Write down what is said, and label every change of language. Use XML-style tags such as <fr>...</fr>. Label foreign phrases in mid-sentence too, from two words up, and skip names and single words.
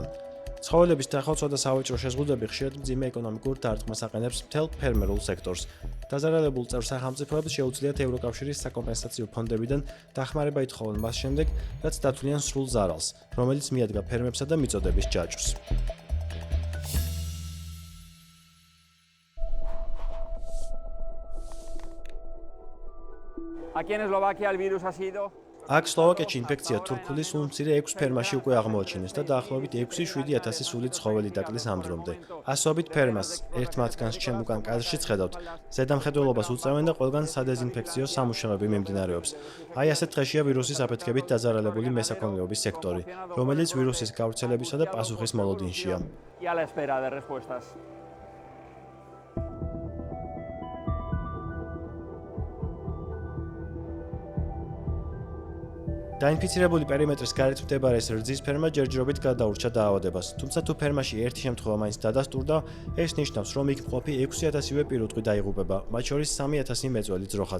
<ka>ცხოველების დახოცვა და სავაჭრო შეზღუდვები ხშირად მძიმე ეკონომიკურ დარტყმას აყენებს მთელ ფერმერულ სექტორს. დაზარალებულ წევრ სახელმწიფოებს შეუძლიათ ევროკავშირის საკომპენსაციო ფონდებიდან დახმარება ითხოვონ მას შემდეგ, რაც დათვლიან სრულ ზარალს, რომელიც მიადგა ფერმებსა და მიწოდების ჯაჭვს.</ka> <es>Aquí en Eslovaquia el virus ha sido</es> <ka>აქ სლოვაკეთში ინფექცია თურქული სულ მცირე 6 ფერმაში უკვე აღმოაჩინეს და დაახლოებით 6-7 სული ცხოველი დაკლის ამ დრომდე. ასობით ფერმას ერთ მათგანს ჩემ უკან კადრშიც ხედავთ. ზედამხედველობას უწევენ და ყველგან სადეზინფექციო სამუშაოები მიმდინარეობს. აი ასეთ დღეშია ვირუსის აფეთქებით დაზარალებული მესაქონლეობის სექტორი, რომელიც ვირუსის გავრცელებისა და პასუხის მოლოდინშია.</ka> <es>y a la espera de respuestas.</es> <ka>დაინფიცირებული პერიმეტრის გარეთ მდებარე ეს რძის ფერმა ჯერჯერობით გადაურჩა დაავადებას, თუმცა თუ ფერმაში ერთი შემთხვევა მაინც დადასტურდა, ეს ნიშნავს, რომ იქ მყოფი 6,000-ივე პირუტყვი დაიღუპება, მათ შორის 3,000 მეწველი ძროხაც.</ka>